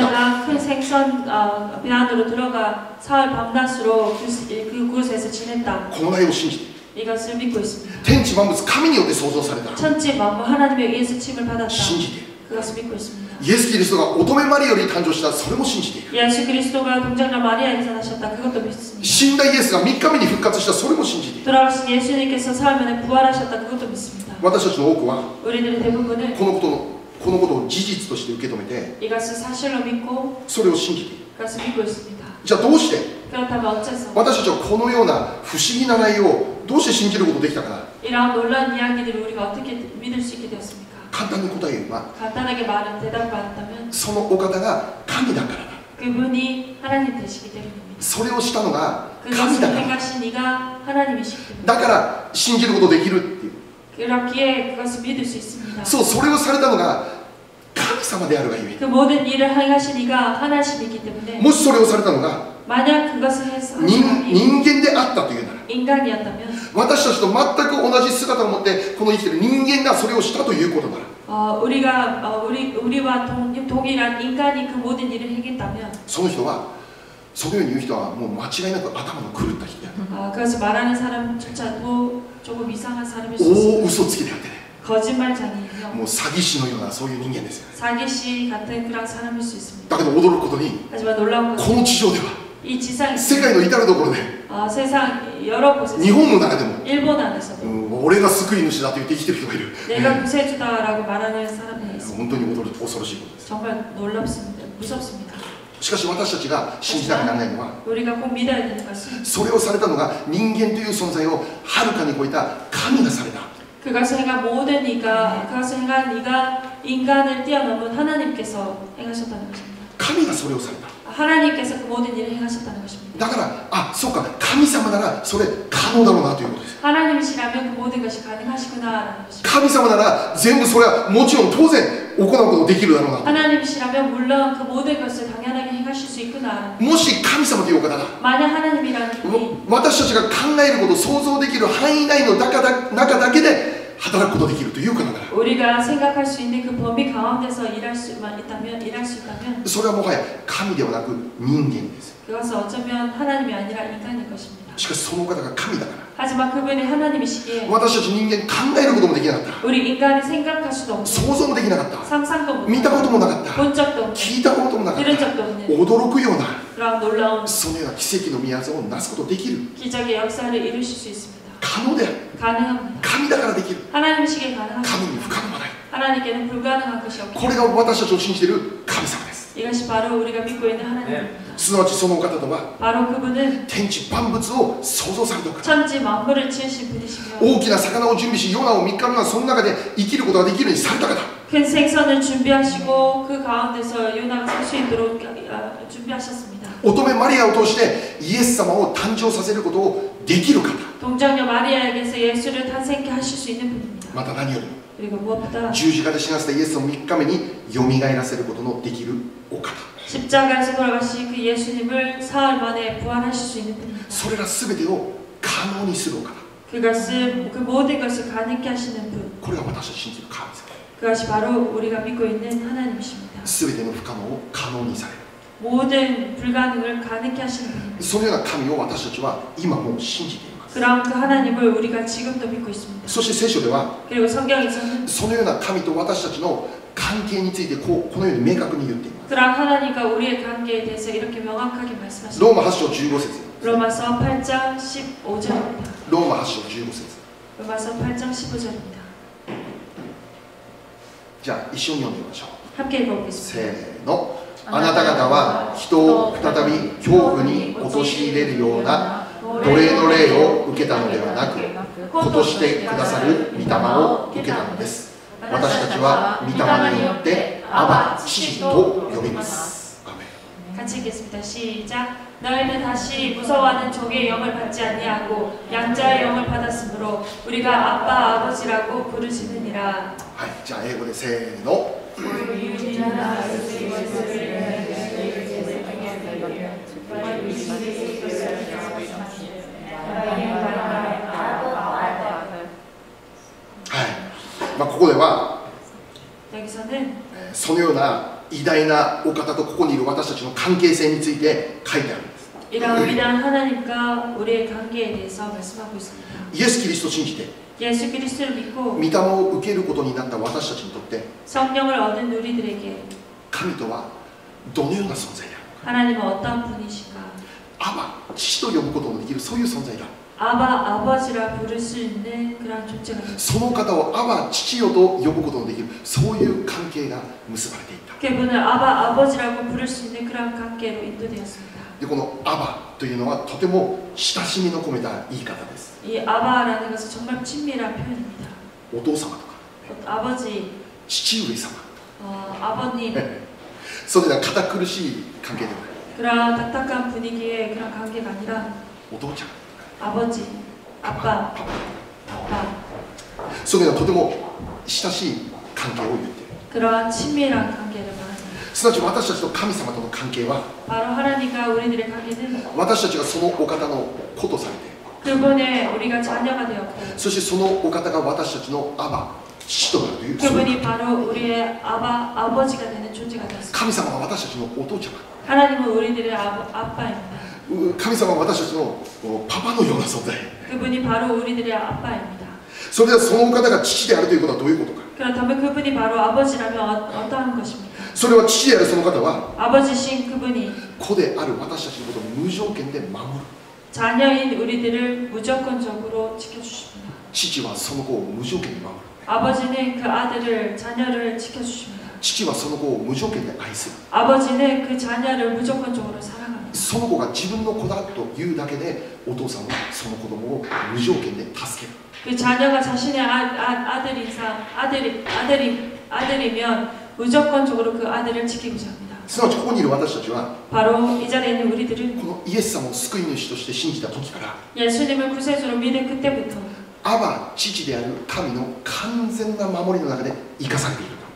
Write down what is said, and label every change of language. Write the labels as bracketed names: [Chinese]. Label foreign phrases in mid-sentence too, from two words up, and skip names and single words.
[Korean] 유다가 큰 생선 배 안으로 들어가 사흘 밤낮으로 그곳에서 지냈다. [Japanese] この内容を信じている。 [Korean] 이것을 믿고 있습니다. [Japanese] 天地万物神によって創造された。 [Korean] 천지 만물 하나님에 의해서 침을 받았다. [Japanese] 信じている。 [Korean] 그것을 믿고 있습니다. [Japanese] イエス・キリストが乙女マリアより誕生した、それも信じている。 [Korean] 예수 그리스도가 동정녀 마리아에서 나셨다. 그것도 믿습니다. [Japanese] 死んだイエスが3日目に復活した、それも信じている。 [Korean] 돌아오신 예수님께서 사흘 만에 부활하셨다. 그것도 믿습니다. [Japanese] 私たちの多くは [Korean] 우리들의 대부분은 [Japanese] このことを事実として受け止めて [Korean] 이것을 사실로 믿고 [Japanese] それを信じている。 [Korean] 그것을 믿고 있습니다. [Japanese] じゃあどうして [Korean] 그렇다면 어째서 [Japanese] 私たちはこのような不思議な内容をどうして信じることができたかな。 [Korean] 이러한 놀라운 이야기들을 우리가 어떻게 믿을 수 있게 되었습니까? [Japanese] 簡単に答えを言えば [Korean] 간단하게 대답을 받았다면 [Japanese] そのお方が神だからだ。 [Korean] 그분이 하나님 되시기 때문입니다. [Japanese] それをしたのが神 [Korean] 그것을 [Japanese] だから。 [Korean] 행하신 이가 하나님이시기 때문입니다. [Japanese] だから信じることできるっていう。 [Korean] 그렇기에 그것을 믿을 수 있습니다. [Japanese] そう、それをされたのが神様であるがゆえ。 [Korean] 그 모든 일을 행하신 이가 하나님이기 때문에 [Japanese] もしそれをされたのが [Korean] 만약 그것을 해서 [Japanese] 人 [Korean] 사람이 [Japanese] 間であったというなら、 [Korean] 인간이었다면 [Japanese] 私たちと全く同じ姿を持ってこの生きている人間がそれをしたということなら、 [Korean] 우리와 동일한 인간이 그 모든 일을 행했다면 [Japanese] その人は、そのように言う人はもう間違いなく頭の狂った人である。 [Korean] 그것을 말하는 사람조차도 조금 이상한 사람일 수 [Japanese] 大 [Korean] 있습니다. [Japanese] 嘘つきであってね、 [Korean] 거짓말장이며 [Japanese] もう詐欺師のようなそういう人間ですよね。 [Korean] 사기씨 같은 그런 사람일 수 있습니다. [Japanese] だけど驚くことに [Korean] 하지만 놀라운 [Japanese] こ [Korean] 것은 [Japanese] の地上では [Korean] 이 지상 [Japanese] 世界の至るところで [Korean] 세상 여러 곳에서 [Japanese] 日本の中でも、 [Korean] 일본 안에서도 [Japanese] 俺が救い主だと言って生きてる人がいる。 [Korean] 내가 구세주다라고 말하는 사람이 있습니다. [Japanese] 本当に恐ろしいことです。 [Korean] 정말 놀랍습니다. 무섭습니다. [Japanese] しかし私たちが信じなきゃならないのは、 [Korean] 우리가 꼭 믿어야 되는 것은 [Japanese] それをされたのが人間という存在をはるかに超えた神がされた。 [Korean] 그것을 행한 모든 그것을 행한 이가 인간을 뛰어넘은 하나님께서 행하셨다는 것입니다. [Japanese] 神がそれをされた。 [Korean] 하나님께서 그 모든 일을 행하셨다는 것입니다. [Japanese] だから、そうか、神様ならそれ可能だろうなということです。 [Korean] 하나님이시라면 그 모든 것이 가능하시구나라는 것입니다. [Japanese] 神様なら全部それはもちろん当然行うことできるだろうな。 [Korean] 하나님이시라면 물론 그 모든 것을 당연하게 행하실 수 있구나. [Japanese] もし神様というお方が [Korean] 만약 하나님이라는 분이 [Japanese] 私たちが考えること、想像できる範囲内の中だけで働くことができるという方なら、 [Korean] 우리가 생각할 수 있는 그 범위 가운데서 일할 수 있다면 [Japanese] それはもはや神ではなく人間です。 [Korean] 그것은 어쩌면 하나님이 아니라 인간일 것입니다. [Japanese] しかしそのお方が神だから、 [Korean] 하지만 그분이 하나님이시기에 [Japanese] 私たち人間考えることもできなかった。 [Korean] 우리 인간이 생각할 수도 없고 [Japanese] 想像もできなかった。 [Korean] 상상도 [Japanese] 見たこともなかった。 [Korean] 본 적도 없는 [Japanese] 聞いたこともなかっ [Korean] 들은 [Japanese] た。 [Korean] 적도 없는 [Japanese] 驚くような [Korean] 그런 놀라운 [Japanese] そのような奇跡の宮沢をなすことができる。 [Korean] 기적의 역사를 이루실 수 있습니다. [Japanese] 可能である。 [Korean] 가능합니다. [Japanese] 神だからできる。 [Korean] 하나님이시기에 [Japanese] 神 [Korean] 가능합니다. [Japanese] に不可能はない。 [Korean] 하나님께는 불가능한 것이 없고 [Japanese] これが私たちの信じている神様です。 [Korean] 이것이 바로 우리가 믿고 있는 하나님입니다. [Japanese] すなわちそのお方とは [Korean] 바로 그분은 [Japanese] 天地万物を創造されたお方。 [Korean] 천지 만물을 지으신 분이시며 [Japanese] 大きな魚を準備し、ヨナを3日目はその中で生きることができるようにされた方。 [Korean] 큰 생선을 준비하시고 그 가운데서 요나가 살 수 있도록 준비하셨습니다. [Japanese] 乙女マリアを通してイエス様を誕生させることをできる方。 [Korean] 동정녀 마리아에게서 예수를 탄생케 하실 수 있는 분입니다. [Japanese] また何よりも [Korean] 그리고 무엇보다 [Japanese] 十字架で死なせたイエスを3日目によみがえらせることのできるお方。 [Korean] 십자가에서 돌아가신 그 예수님을 사흘 만에 부활하실 수 있는 분입니다. [Japanese] それら全てを可能にするお方。 [Korean] 그것을 그 모든 것을 가능케 하시는 분. [Japanese] これが私たち信じる神様。 [Korean] 그것이 바로 우리가 믿고 있는 하나님이십니다. [Japanese] 全ての不可能を可能にされる。 [Korean] 모든 불가능을 가능케 하시는 분입니다. [Japanese] そのような神を私たちは今もう信じています。 [Korean] 그런 그 하나님을 우리가 지금도 믿고 있습니다. [Japanese] そして聖書では [Korean] 그리고 성경에서는 [Japanese] そのような神と私たちの関係についてこのように明確に言っています。 [Korean] 그런 하나님과 우리의 관계에 대해서 이렇게 명확하게 말씀하십니다. [Japanese] ローマ8章15節。 [Korean] 로마서 8장 15절입니다. [Japanese] ローマ8章15節。 [Korean] 로마서 8장 15절입니다. [Japanese] じゃあ一緒に読んでみましょう。 [Korean] 함께 읽어보겠습니다. [Japanese] せーの。あなた方は人を再び恐怖に陥れるような奴隷の霊を受けたのではなく、子としてくださる御霊を受けたのです。私たちは御霊によってアバ父と呼びます。アメン。 [Korean] 같이 읽겠습니다. 시작. 너희는 다시 무서워하는 종의 영을 받지 아니하고 양자의 영을 받았으므로 우리가 아빠 아버지라고 부르시느니라. [Japanese] はい、じゃあ英語でせーの。はい、ここでは [Korean] 여기서는 [Japanese] そのような偉大なお方とここにいる私たちの関係性について書いてあるんです。 [Korean] 이런 위대한 하나님과 우리의 관계에 대해서 말씀하고 있습니다. [Japanese] イエス・キリストを信じて [Korean] 예수 그리스도를 믿고 [Japanese] 御霊を受けることになった私たちにとって [Korean] 성령을 얻은 우리들에게 [Japanese] 神とはどのような存在だ。 [Korean] 하나님은 어떤 분이신가? [Japanese] アバ、父と呼ぶことのできるそういう存在だ。 [Korean] 아바 아버지라 부를 수 있는 그런 존재가 있습니다. [Japanese] その方をアバ、父よと呼ぶことのできるそういう関係が結ばれていった。 [Korean] 그분을 아바 아버지라고 부를 수 있는 그런 관계로 인도되었습니다. [Japanese] でこのアバというのはとても親しみの込めた言い方です。 [Korean] 이 아바라는 것은 정말 친밀한 표현입니다. [Japanese] お父様とか [Korean] 아버지, [Japanese] 父上様、 [Korean] 아버님 [Japanese] それでは堅苦しい関係ではない。 [Korean] 그런 딱딱한 분위기의 그런 관계가 아니라 [Japanese] お父ちゃん、 [Korean] 아버지, 아빠, [Japanese] それではとても親しい関係を言っている。 [Korean] 그러한 친밀한 관계를 말합니다. [Japanese] すなわち私たちと神様との関係は [Korean] 바로 하나님과 우리들의 관계는 [Japanese] 私たちがそのお方の子とされて [Korean] 그분의 우리가 자녀가 되었고 [Japanese] そしてそのお方が私たちのアバ、父となるという [Korean] 그분이 바로 우리의 아버지가 되는 존재가 되었습니다. [Japanese] 神様は私たちのお父ちゃ [Korean] 하나님은 우리들의 아빠입니다. [Japanese] ま、神様は私たちのパパのような存在。 [Korean] 그분이 바로 우리들의 아빠입니다. [Japanese] それではそのお方が父であるということはどういうことか。 [Korean] 그렇다면 그분이 바로 아버지라면 어떠한 것입니까? [Japanese] それは父であるその方は [Korean] 아버지신 그분이 [Japanese] 子である私たちのことを無条件で守る。 [Korean] 자녀인 우리들을 무조건적으로 지켜주십니다. [Japanese] 父はその子を無条件に守る。 [Korean] 아버지는 그 아들을 자녀를 지켜주십니다. [Japanese] 父はその子を無条件で愛する。 [Korean] 아버지는 그 자녀를 무조건적으로 사랑합니다. [Japanese] その子が自分の子だというだけでお父さんはその子供を無条件で助ける。 [Korean] 그 자녀가 자신의 아들이면 무조건적으로 그 아들을 지키고자 합니다. [Japanese] すなわちここにいる私たちは [Korean] 바로 이 자리에 있는 우리들은 [Japanese] このイエス様を救い主として信じた時から [Korean] 예수님을 구세주로 믿은 그때부터 [Japanese] アバ父である神の完全な守りの中で生かされている。